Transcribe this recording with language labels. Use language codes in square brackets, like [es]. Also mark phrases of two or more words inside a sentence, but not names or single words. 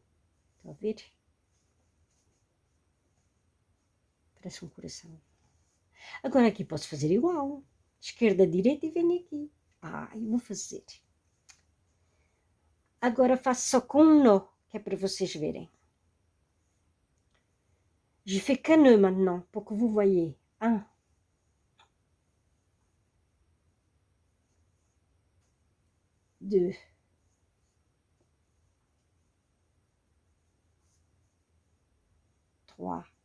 [pt] Estão a ver? Parece um coração. Agora aqui posso fazer igual. Esquerda, direita e venho aqui. Eu vou fazer. Agora faço só com um nó, que é para vocês verem. [fr] Je fais qu'un nœud maintenant, pour que vous voyez. 1. 2. 3.